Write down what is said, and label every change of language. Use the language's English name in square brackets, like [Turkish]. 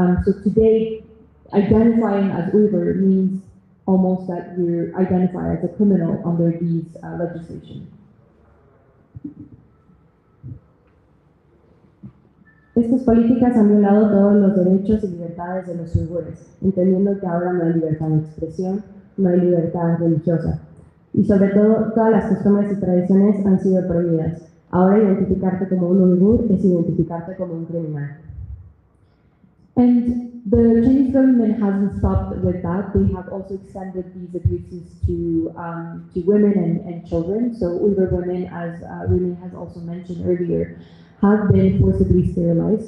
[English] So today, identifying as Uigur means almost that you're identified as a criminal under these legislation. [Spanish] Estas políticas han violado todos los derechos y libertades de los uigures, entendiendo que ahora no hay libertad de expresión, no hay libertad religiosa. Y sobre todo, todas las costumbres y tradiciones han sido prohibidas. Ahora identificarte como un uigur es identificarte como un criminal. [English] And the Chinese government hasn't stopped with that. They have also extended these abuses to women and children. So Uyghur women, as Rumi has also mentioned earlier, have been forcibly sterilized.